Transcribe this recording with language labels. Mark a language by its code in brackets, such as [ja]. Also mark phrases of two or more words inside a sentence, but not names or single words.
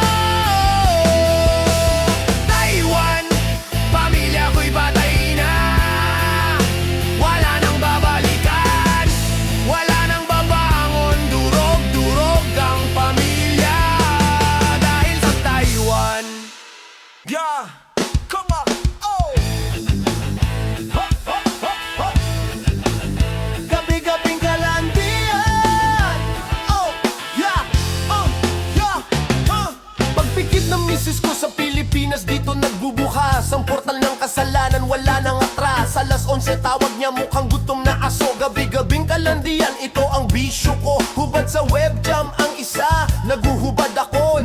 [tl] Taiwan, pamilya ko'y patay na. Wala nang babalikan, wala nang babangon. Durog-durog ang pamilya dahil sa Taiwan. [en] Yeah, come on, oh. [tl] Gabi-gabing kalandian. [en] Oh, yeah, yeah, [tl] Pagpikit ng misis ko sa Pilipinas, dito nagbubukas ang portal ng kasalanan, wala nang atras. Alas 11 tawag niya, mukhang gutom na aso. Gabi-gabing kalandian, ito ang bisyo ko. Hubad sa webcam ang isa, naguhubad ako.